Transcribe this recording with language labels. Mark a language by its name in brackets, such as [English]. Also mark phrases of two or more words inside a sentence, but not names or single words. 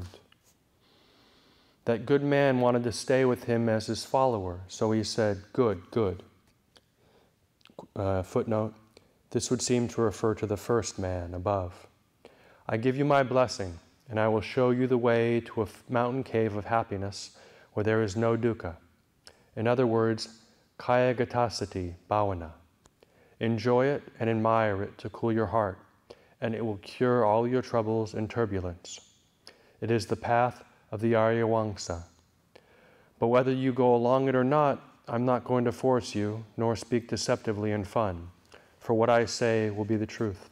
[English] That good man wanted to stay with him as his follower, so he said, good, good. Footnote, this would seem to refer to the first man above. I give you my blessing, and I will show you the way to a mountain cave of happiness where there is no dukkha. In other words, [Pali] kaya gatasati bhavana. [English] Enjoy it and admire it to cool your heart, and it will cure all your troubles and turbulence. It is the path of the Arya Wangsa. But whether you go along it or not, I'm not going to force you, nor speak deceptively in fun, for what I say will be the truth.